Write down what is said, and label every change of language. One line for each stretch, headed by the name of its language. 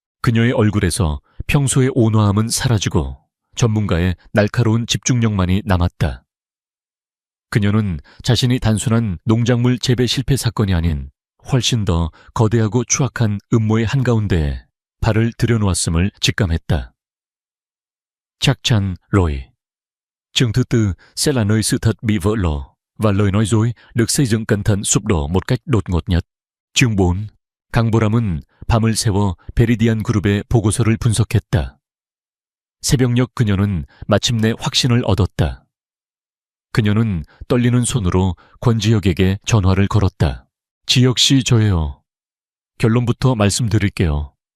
Korean: 그녀의 얼굴에서 평소의 온화함은 사라지고 전문가의 날카로운 집중력만이 남았다. 그녀는 자신이 단순한 농작물 재배 실패 사건이 아닌 훨씬 더 거대하고 추악한 음모의 한가운데에 발을 들여놓았음을 직감했다.
Vietnamese: Chắc rồi. Chương thứ tư sẽ là nơi sự thật bị vỡ lở và lời nói dối được xây dựng cẩn thận sụp đổ một cách đột ngột nhất. chương 4.
Korean: 강보람은 밤을 새워 베리디안 그룹의 보고서를 분석했다. 새벽녘 그녀는 마침내 확신을 얻었다. 그녀는 떨리는 손으로 권지혁에게 전화를 걸었다. 지혁씨, 저예요. 결론부터 말씀드릴게요.